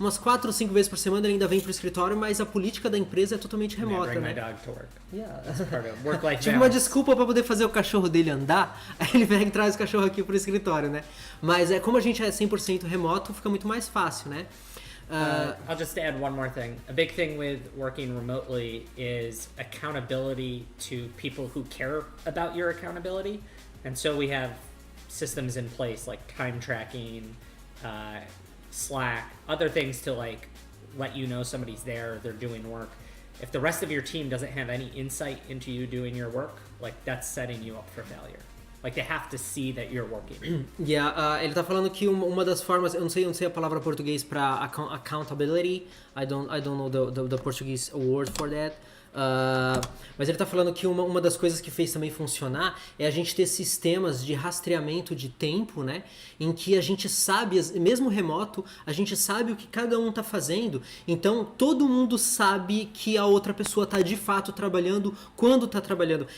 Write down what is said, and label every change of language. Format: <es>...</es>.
<pt>Umas 4 ou 5 vezes por semana ele ainda vem pro escritório, mas a política da empresa é totalmente remota,</pt> <en>bring</en> <pt>né?</pt> <en>my dog to work. Yeah. That's part of work-life</en> <pt>Tipo uma desculpa para poder fazer o cachorro dele andar, aí ele vem e traz o cachorro aqui pro escritório, né? Mas como a gente é 100% remoto, fica muito mais fácil, né?</pt> <en>I'll just add one more thing. A big thing with working remotely is accountability to people who care about your accountability. And so we have systems in place like time tracking, Slack, other things to like let you know somebody's there, they're doing work. If the rest of your team doesn't have any insight into you doing your work, like that's setting you up for failure. Like they have to see that you're working.</en> <pt>Yeah, ele tá falando que uma das formas, eu não sei a palavra em português para accountability.</pt> <en>I don't know the Portuguese word for that.</en> <pt>Mas ele tá falando que uma das coisas que fez também funcionar é a gente ter sistemas de rastreamento de tempo, né? Em que a gente sabe, mesmo remoto, a gente sabe o que cada um tá fazendo. Então todo mundo sabe que a outra pessoa tá de fato trabalhando quando tá trabalhando.</pt>